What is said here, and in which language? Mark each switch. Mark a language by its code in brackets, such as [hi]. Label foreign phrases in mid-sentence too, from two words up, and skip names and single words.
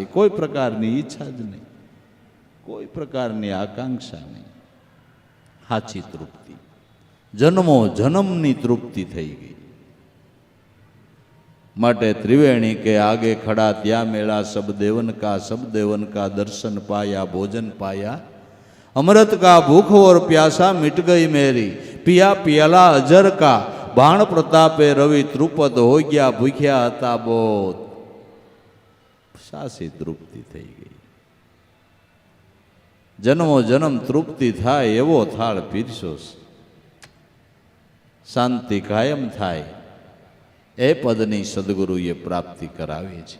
[gu] કોઈ પ્રકારની ઈચ્છા જ નહીં, કોઈ પ્રકારની આકાંક્ષા નહીં, હાચી તૃપ્તિ. જન્મો જન્મની તૃપ્તિ થઈ ગઈ. [hi] માટે त्रिवेणी के आगे खड़ा त्यां मेला, सब देवन का दर्शन पाया, भोजन पाया अमृत का भूख और प्यासा मिट गई मेरी, पिया पियाला अजर का बाण प्रतापे रवि त्रुपद हो गया भूख्या [gu] હતા બોધ. સાસી તૃપ્તિ થઈ ગઈ. જન્મો જન્મ તૃપ્તિ થાય એવો થાળ પીરસો, શાંતિ કાયમ થાય એ પદની સદગુરુએ પ્રાપ્તિ કરાવી છે.